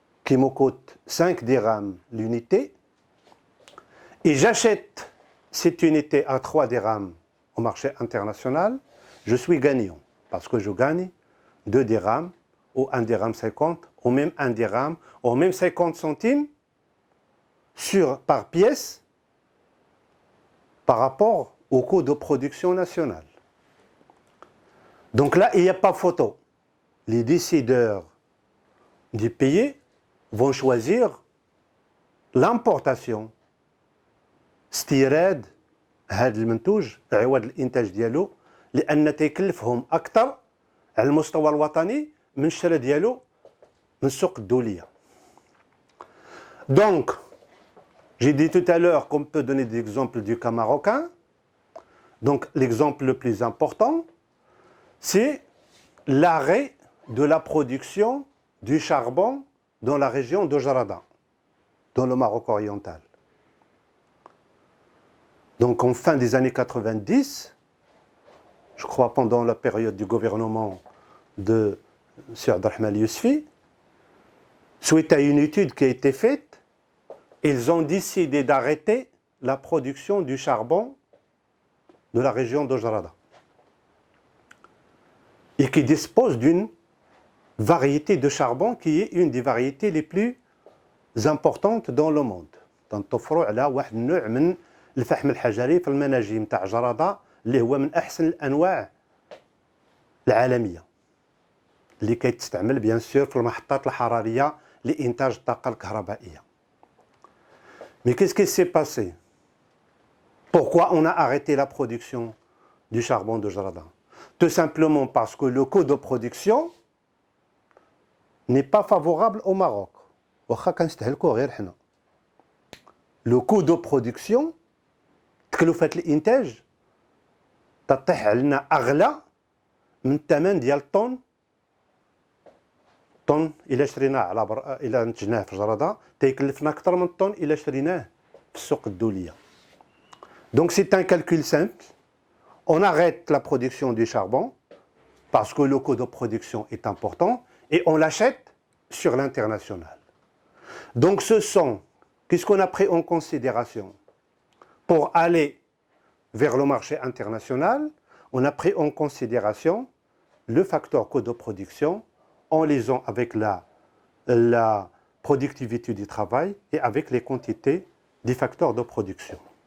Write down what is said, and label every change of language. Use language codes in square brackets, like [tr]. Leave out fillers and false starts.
[fr] qui me coûte 5 dirhams l'unité, et j'achète cette unité à 3 dirhams au marché international, je suis gagnant, parce que je gagne 2 dirhams, ou 1 dirham 50, ou même 1 dirham, ou même 50 centimes par pièce par rapport au coût de production nationale. Donc là, il n'y a pas photo. Les décideurs du pays vont choisir l'importation. [ar] استيراد هذا المنتوج عوض الانتاج ديالو لان تيكلفهم اكثر على المستوى الوطني من الشراء ديالو من السوق الدوليه. [fr] Donc, j'ai dit tout à l'heure qu'on peut donner des exemples du cas marocain. Donc, l'exemple le plus important, c'est l'arrêt de la production du charbon dans la région de Jarada, dans le Maroc oriental. Donc en fin des années 90, je crois pendant la période du gouvernement de M. Abdelrahman Yousfi, suite à une étude qui a été faite, ils ont décidé d'arrêter la production du charbon de la région de Jarada et qui dispose d'une variété de charbon qui est une des variétés les plus importantes dans le monde. [ar] تنطفروا على واحد النوع من الفحم الحجري في المناجم تاع جرادة اللي هو من احسن الانواع العالميه اللي كيتستعمل بيان سور في المحطات الحراريه لانتاج الطاقه الكهربائيه. [fr] Mais qu'est-ce qui s'est passé? Pourquoi on a arrêté la production du charbon de Jarada? Tout simplement parce que le coût de production n'est pas favorable au Maroc. [ar] واخا كنستهلكوا غير حنا. [fr] Le coût de production [ar] تكلفة الإنتاج تطيح علينا أغلى من الثمن ديال الطن. طن إلا شريناه إلا نتجناه في جرادة تيكلفنا أكثر من الطن إلا شريناه في السوق الدولية. [fr] Donc c'est un calcul simple. On arrête la production du charbon parce que le coût de production est important et on l'achète sur l'international. Donc ce sont, qu'est-ce qu'on a pris en considération? Pour aller vers le marché international, on a pris en considération le facteur coût de production en liaison avec la productivité du travail et avec les quantités des facteurs de production.